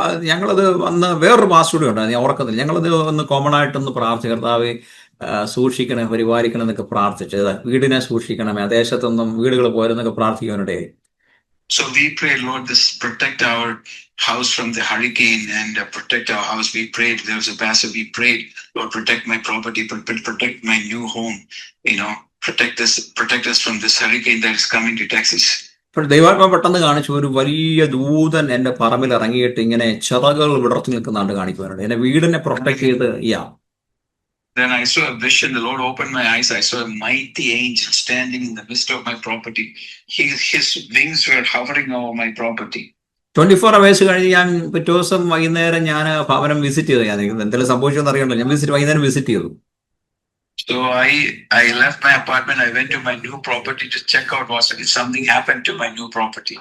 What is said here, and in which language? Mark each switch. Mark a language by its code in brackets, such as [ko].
[ml] ഞങ്ങളത് അന്ന് വേറൊരു പാസ്റ്റോട് ഉണ്ടായിരുന്നു, ഞാൻ ഓർക്കുന്നില്ല. ഞങ്ങളത് ഒന്ന് കോമൺ ആയിട്ടൊന്ന് പ്രാർത്ഥിച്ചു, കർത്താവെ സൂക്ഷിക്കണേ, പരിപാലിക്കണം എന്നൊക്കെ പ്രാർത്ഥിച്ചത്. വീടിനെ സൂക്ഷിക്കണമേ, ദേശത്തൊന്നും വീടുകൾ പോരെന്നൊക്കെ പ്രാർത്ഥിക്കാനിടയായി. [en] So we pray, Lord, protect our house from the hurricane and protect our house. We prayed. There was a pastor. We prayed, Lord, protect my property, protect my new home. Protect us from this hurricane that is coming to Texas. [ml] ഇപ്പോൾ ദൈവാത്മ പെട്ടെന്ന് കാണിച്ചു, ഒരു വലിയ ദൂതൻ എൻ്റെ പറമ്പിൽ ഇറങ്ങിയിട്ട് ഇങ്ങനെ ചിറകുകൾ വിടർത്തി നിൽക്കുന്നുണ്ട് കാണിക്കുവാനുണ്ട്, എന്നെ വീടിനെ പ്രൊട്ടക്ട് ചെയ്ത്. [en] Then I saw a vision. The Lord opened my eyes. I saw a mighty angel standing in the midst of my property. His wings were hovering over my property. [ml] 24 hours കഴിഞ്ഞ് ഞാൻ പിറ്റേ ദിവസം വൈകുന്നേരം ഞാൻ ഭവനം visit ചെയ്തു. ഞാൻ എന്തെങ്കിലും സംഭവിച്ചോന്ന് അറിയണല്ലോ, ഞാൻ വൈകുന്നേരം വിസിറ്റ് ചെയ്തു. [en] So I left my apartment. I went to my new property to check out if something happened to my new property.